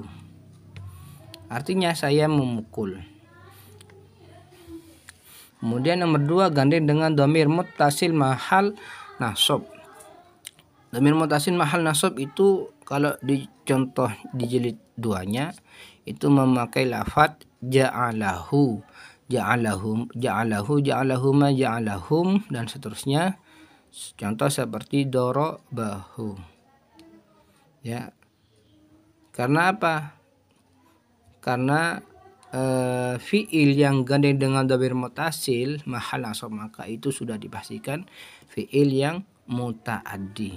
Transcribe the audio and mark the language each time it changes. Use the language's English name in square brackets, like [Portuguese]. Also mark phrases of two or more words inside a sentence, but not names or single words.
[Indonesian] Artinya saya memukul. Kemudian nomor 2, gandeng dengan [Arabic] ضمير متصل محل نصب. ضمير متصل محل نصب [Indonesian] itu kalau dicontoh di jilid 2-nya itu memakai lafadz [Arabic] جعله، جعلهم، جعله، جعلهما، جعلهم [Indonesian] dan seterusnya. Contoh seperti dorobahu. Ya. Karena apa? Karena fi'il yang gandeng dengan [Arabic] ضمير متصل محل نصب, [Indonesian] maka itu sudah dipastikan fi'il yang muta'addi.